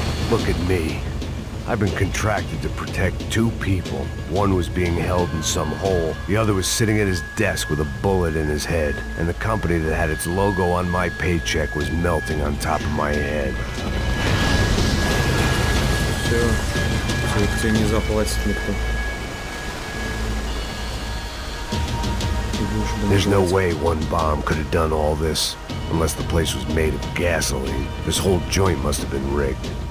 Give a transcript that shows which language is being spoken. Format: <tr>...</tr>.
<en>Look at me. I've been contracted to protect two people. One was being held in some hole. The other was sitting at his desk with a bullet in his head. And the company that had its logo on my paycheck was melting on top of my head.</en> <ru>Все, тебе не заплатит никто.</ru> <en>There's no way one bomb could have done all this. Unless the place was made of gasoline. This whole joint must have been rigged.</en>